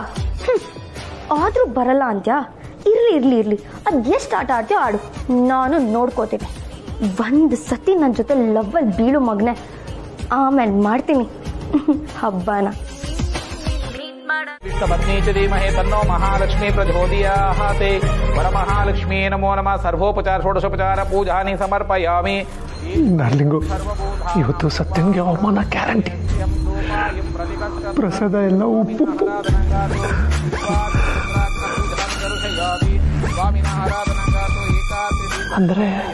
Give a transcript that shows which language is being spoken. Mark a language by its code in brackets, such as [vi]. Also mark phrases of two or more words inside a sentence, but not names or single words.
[kn] ಆದ್ರೂ ಬರಲ್ಲ ಅಂತ್ಯಾ? ಇರ್ಲಿ, ಅದ್ ಎಷ್ಟು ಆಟ ಆಡ್ತೀಯೋ ಆಡು, ನಾನು ನೋಡ್ಕೋತೀನಿ. ಒಂದ್ ಸತಿ ನನ್ನ ಜೊತೆ ಲವ್ವಲ್ಲಿ ಬೀಳು ಮಗ್ನೆ, ಆಮೇಲೆ ಮಾಡ್ತೀನಿ ಹಬ್ಬನ. [sa] ಪತ್ನಿ ಚ ಧೀಮಹಿ ತನ್ನೋ ಮಹಾಲಕ್ಷ್ಮೀ ಪ್ರಚೋದಯಾತ್. ವರಮಹಾಲಕ್ಷ್ಮೀ ನಮೋ ನಮಃ. ಸರ್ವೋಪಚಾರ ಷೋಡಶೋಪಚಾರ ಪೂಜಾನಿ ಸಮರ್ಪಯಾಮಿ. [kn] ಡಾರ್ಲಿಂಗು, ಇವತ್ತು ಸತ್ಯನ್ಗೆ ಅವಮಾನ ಗ್ಯಾರಂಟಿ. ಪ್ರಸಾದ ಎಲ್ಲ ಉಪ್ಪು. ಅಂದ್ರೆ